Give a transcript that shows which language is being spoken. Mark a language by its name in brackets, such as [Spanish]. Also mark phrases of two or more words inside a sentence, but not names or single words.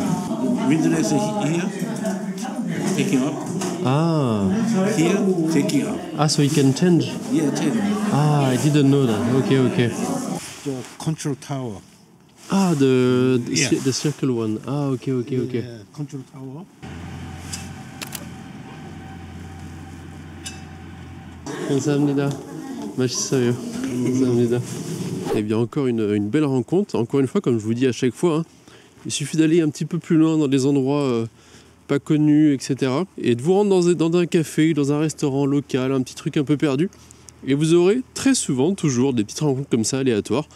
[English] Wind direction here, taking up. Ah, Here, taking up. so it can change. Yeah, taking up. Ah, I didn't know that. Okay, okay. The control tower. Ah, Yeah. the circle one. Ah, okay, okay, okay. Yeah, control tower. [Korean] 감사합니다. 맛있어요. 감사합니다. [French] Eh bien, encore une belle rencontre. Encore une fois, comme je vous dis à chaque fois, hein, il suffit d'aller un petit peu plus loin dans des endroits pas connus, etc. Et de vous rendre dans un café, dans un restaurant local, un petit truc un peu perdu. Et vous aurez très souvent, toujours, des petites rencontres comme ça, aléatoires.